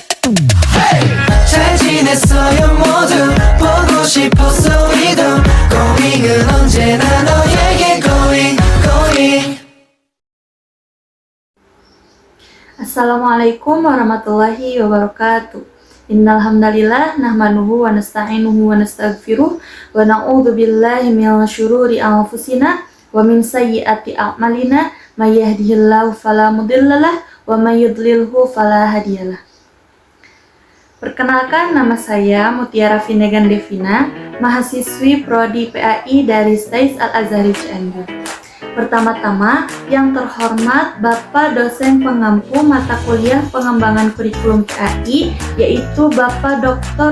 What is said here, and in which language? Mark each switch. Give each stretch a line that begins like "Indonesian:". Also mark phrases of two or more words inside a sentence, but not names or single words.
Korean: 잘 지냈어요 모두 보고 싶었어 우리도 고민은 언제나 너에게 going.
Arabic: السلام عليكم ورحمة الله وبركاته. إن الحمد لله نحمده ونستعينه ونستغفره ونعوذ بالله من شرور أنفسنا ومن سيئات أعمالنا من يهده الله فلا مضل له ومن يضلل فلا هادي له.
Indonesian: Perkenalkan, nama saya Mutiara Vinegan Devina, mahasiswi Prodi PAI dari STAIS Al-Azhari Cianjur. Pertama-tama, yang terhormat Bapak dosen pengampu mata kuliah pengembangan kurikulum PAI, yaitu Bapak Dr.